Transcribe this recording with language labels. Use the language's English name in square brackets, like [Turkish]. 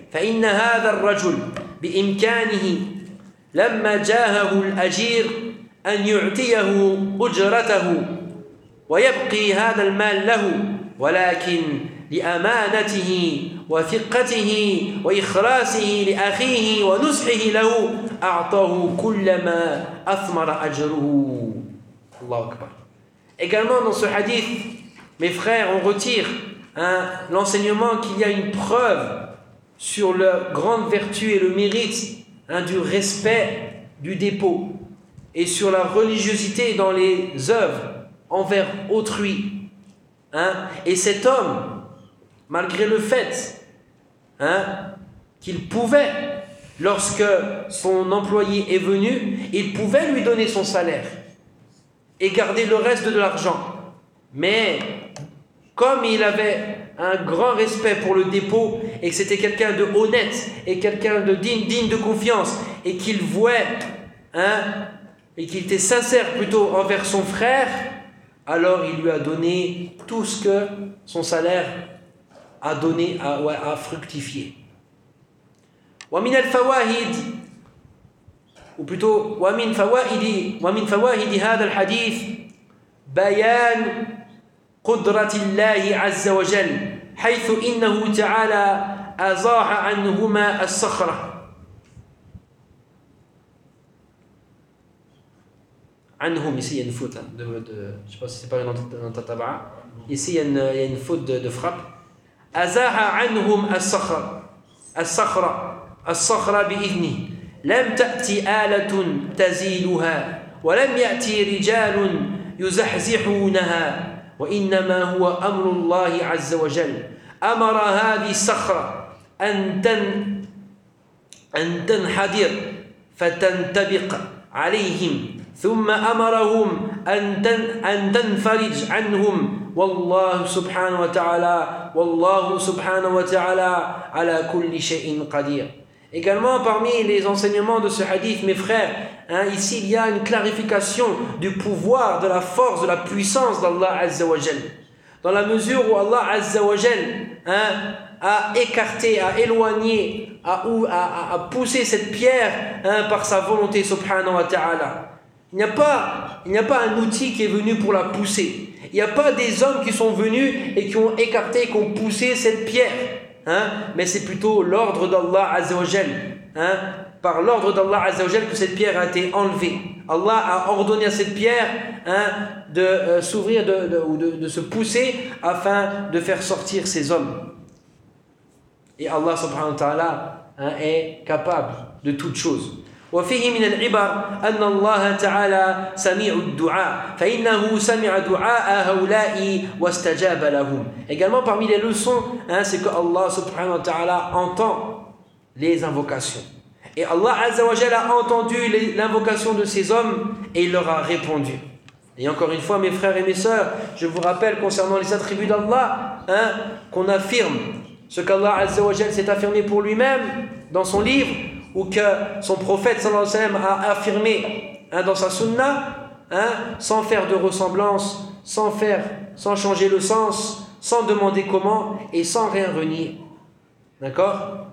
[Arabic] فإن هذا الرجل بإمكانه لما جاهه الأجير أن يعطيه أجرته ويبقي هذا المال له ولكن لأمانته وثقته وإخلاصه لأخيه ونصحه له أعطاه كلما أثمر أجره. الله أكبر. [French] Également dans ce hadith, mes frères, on retire l'enseignement qu'il y a une preuve sur la grande vertu et le mérite hein, du respect du dépôt et sur la religiosité dans les œuvres envers autrui hein. Et cet homme, malgré le fait hein, qu'il pouvait, lorsque son employé est venu, il pouvait lui donner son salaire et garder le reste de l'argent, mais comme il avait un grand respect pour le dépôt et que c'était quelqu'un de honnête et quelqu'un de digne de confiance et qu'il vouait hein, et qu'il était sincère plutôt envers son frère, alors il lui a donné tout ce que son salaire a donné à fructifier. [Arabic] ومن الفوائد [French] ou plutôt [Arabic] ومن فوائد هذا الحديث بيان قدرة الله عز وجل حيث إنه تعالى أزاح عنهما الصخرة. [French] عنهم ici il y a une faute hein, je sais pas si c'est pas dans ta tabaa. Ici il y a une faute de frappe. [Arabic] أزاح عنهم الصخرة الصخرة الصخرة بإذنه لم تأتي آلة تزيلها ولم يأتي رجال يزحزحونها وإنما هو أمر الله عز وجل أمر هذه الصخرة أن تنحدر فتنطبق عليهم ثم أمرهم أن تنفرج عنهم والله سبحانه وتعالى على كل شيء قدير. [French] Également parmi les enseignements de ce hadith, mes frères, hein, ici il y a une clarification du pouvoir, de la force, de la puissance d'Allah Azza wa Jal. Dans la mesure où Allah Azza wa Jal hein, a écarté, a éloigné, a poussé cette pierre hein, par sa volonté subhanahu wa ta'ala. Il n'y a pas un outil qui est venu pour la pousser. Il n'y a pas des hommes qui sont venus et qui ont écarté, qui ont poussé cette pierre. Hein? Mais c'est plutôt l'ordre d'Allah Azza wa Jal. Hein? Par l'ordre d'Allah Azza wa Jal que cette pierre a été enlevée. Allah a ordonné à cette pierre hein, de s'ouvrir de se pousser afin de faire sortir ces hommes. Et Allah subhanahu wa ta'ala hein, est capable de toutes choses. [Arabic] وفيه من العبر أن الله تعالى سميع الدعاء فإنه سمع دعاء هؤلاء واستجاب لهم. [French] Également parmi les leçons hein, c'est que Allah subhanahu wa ta'ala entend les invocations et Allah azza wa jalla a entendu l'invocation de ses hommes et il leur a répondu. Et encore une fois mes frères et mes sœurs, je vous rappelle concernant les attributs d'Allah hein, qu'on affirme ce qu'Allah azza wa jalla s'est affirmé pour lui-même dans son livre ou que son prophète sallallahu alayhi wa sallam a affirmé hein, dans sa sunna, hein, sans faire de ressemblance, sans changer le sens, sans demander comment, et sans rien renier. D'accord ?